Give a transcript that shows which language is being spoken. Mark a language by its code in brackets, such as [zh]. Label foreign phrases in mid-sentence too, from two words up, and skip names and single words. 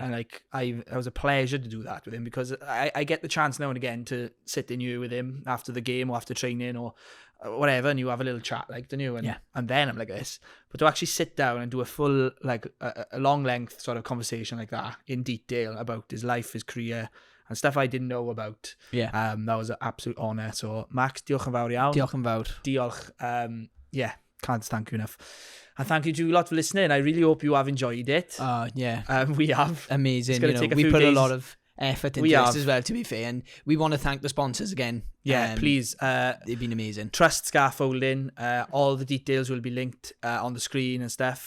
[en] And like, it was a pleasure to do that with him because I get the chance now and again to sit in you with him after the game or after training or whatever, and you have a little chat, like, don't you? And, Yeah. and then I'm like this. But to actually sit down and do a full, like, a long length sort of conversation like that in detail about his life, his career, and stuff I didn't know about. Yeah. That was an absolute honour. So, Max, [cy] diolch yn fawr iawn. Diolch yn fawr. [en] Diolch. Yeah, can't thank you enough. And thank you to you lot for listening. I really hope you have enjoyed it. Yeah. We have. Amazing. It's gonna take a We few put a days. lot of effort into We this have. as well, to be fair, and we want to thank the sponsors again. Yeah, please. They've been amazing. Trust Scaffolding. All the details will be linked on the screen and stuff.